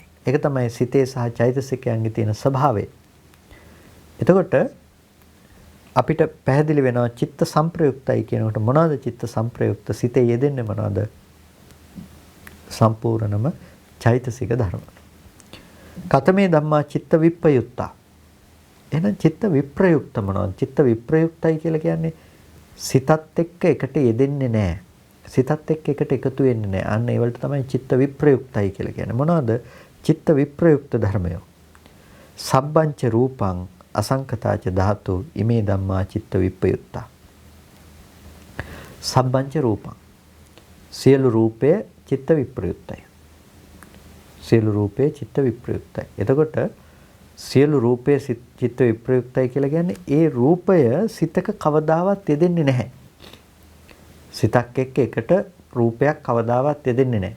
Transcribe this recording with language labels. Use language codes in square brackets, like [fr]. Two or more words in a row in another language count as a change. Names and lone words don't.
[si] ඒක තමයි සිතේ සහ චෛතසිකයන්ගේ තියෙන ස්වභාවය. එතකොට අපිට පැහැදිලි වෙනවා චිත්ත සම්ප්‍රයුක්තයි කියනකොට මොනවද චිත්ත සම්ප්‍රයුක්ත? සිතේ යෙදෙන්නේ මොනවද? සම්පූර්ණම චෛතසික ධර්ම. [pi] කතමේ ධම්මා චිත්ත විප්‍රයුක්තා. [si] එහෙනම් චිත්ත විප්‍රයුක්ත මොනවද? චිත්ත විප්‍රයුක්තයි කියලා කියන්නේ සිතත් එක්ක එකට යෙදෙන්නේ නැහැ. සිතත් එක්ක එකට එකතු වෙන්නේ නැහැ. අන්න ඒ වලට තමයි චිත්ත විප්‍රයුක්තයි කියලා කියන්නේ. මොනවද? චිත්ත විප්‍රයුක්ත ධර්මය. [pi] සබ්බංච රූපං අසංකතාච ධාතු ඉමේ ධම්මා චිත්ත විප්‍රයුක්තා. සබ්බංච රූපං. [si] සියලු රූපය චිත්ත විප්‍රයුක්තයි. සියලු රූපේ චිත්ත විප්‍රයුක්තයි. එතකොට සියලු රූපේ චිත්ත විප්‍රයුක්තයි කියලා කියන්නේ ඒ රූපය සිතක කවදාවත් යෙදෙන්නේ නැහැ. සිතක් එක්ක එකට රූපයක් කවදාවත් යෙදෙන්නේ නැහැ.